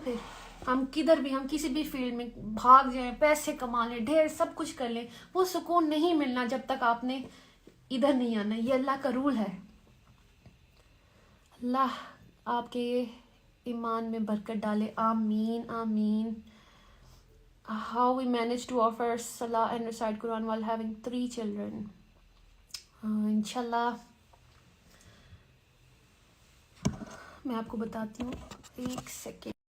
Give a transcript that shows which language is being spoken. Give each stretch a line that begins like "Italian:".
Urdu: پھر ہم کدھر بھی, ہم کسی بھی فیلڈ میں بھاگ جائیں, پیسے کما لیں, ڈھیر سب کچھ کر لیں, وہ سکون نہیں ملنا جب تک آپ نے ادھر نہیں آنا. یہ اللہ کا رول ہے. اللہ آپ کے ایمان میں برکت ڈالے. آمین آمین.
English: How we managed to offer Salah and recite Quran while having 3 children.
Urdu: انشاءاللہ میں آپ کو بتاتی ہوں, ایک سیکنڈ.